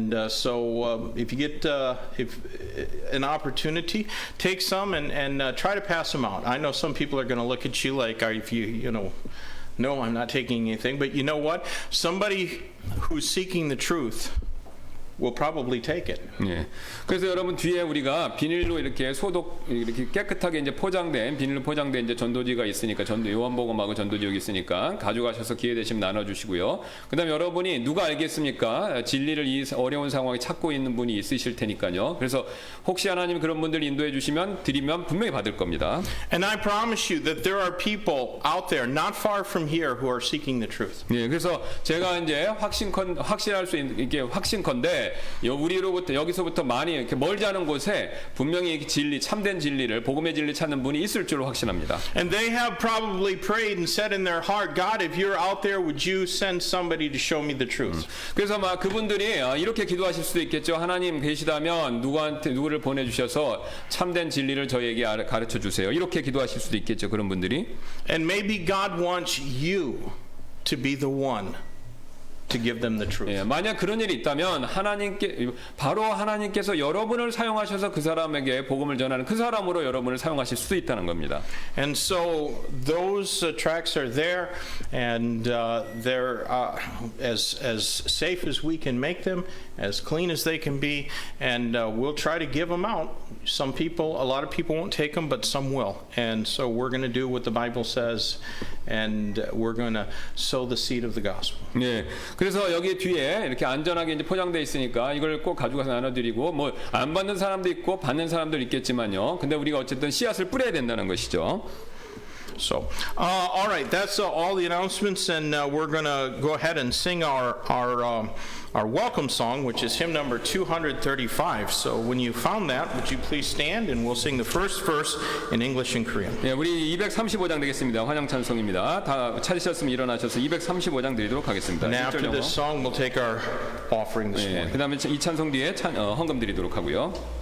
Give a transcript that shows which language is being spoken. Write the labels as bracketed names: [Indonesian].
[English] So if you get if an opportunity, take some and try to pass them out. I know some people are going to look at you like, if no, I'm not taking anything. But you know what? Somebody who's seeking the truth will probably take it. [Korean] 예. 그래서 여러분 뒤에 우리가 비닐로 이렇게 이렇게 깨끗하게 이제 비닐로 포장된 이제 전도지가 있으니까 요한복음하고 전도지 여기 있으니까 가져가셔서 기회 되시면 나눠주시고요. 그다음 여러분이 누가 알겠습니까? 진리를 이 어려운 상황에 찾고 있는 분이 있으실 테니까요. 그래서 혹시 하나님 그런 분들 인도해 주시면 드리면 분명히 받을 겁니다. [English] And I promise you that there are people out there not far from here who are seeking the truth. [Korean] 예. 그래서 제가 이제 확신할 수 있는 이게 확신컨대 여기서부터 많이 이렇게 멀지 않은 곳에 분명히 참된 진리를 복음의 진리 찾는 분이 있을 줄로 확신합니다. [English] And they have probably prayed and said in their heart, God, if you're out there, would you send somebody to show me the truth? [Korean] 그래서 막 그분들이 이렇게 기도하실 수도 있겠죠. 하나님 계시다면 누구를 보내주셔서 참된 진리를 저에게 가르쳐 주세요. 이렇게 기도하실 수도 있겠죠. 그런 분들이. [English] And maybe God wants you to be the one to give them the truth. [Korean] 예, 만약 그런 일이 있다면 하나님께서 여러분을 사용하셔서 그 사람에게 복음을 전하는 그 사람으로 여러분을 사용하실 수도 있다는 겁니다. [English] And so those tracts are there, and they're as safe as we can make them, as clean as they can be, and we'll try to give them out. A lot of people won't take them, but some will. And so we're going to do what the Bible says, and we're going to sow the seed of the gospel. [Korean] 예. 그래서 여기 뒤에 이렇게 안전하게 이제 포장돼 있으니까 이걸 꼭 가져가서 나눠드리고 뭐 안 받는 사람도 있고 받는 사람도 있겠지만요. 근데 우리가 어쨌든 씨앗을 뿌려야 된다는 것이죠. [English] So, all right, that's all the announcements, and we're going to go ahead and sing our welcome song, which is hymn number 235. So, when you found that, would you please stand, and we'll sing the first verse in English and Korean. [Korean] 예, 우리 235장 되겠습니다. 환영 찬송입니다. 다 찾으셨으면 일어나셔서 235장 드리도록 하겠습니다. [English] And after this song, we'll take our offering this morning. [Korean] 그다음에 이 찬송 뒤에 헌금 드리도록 하고요.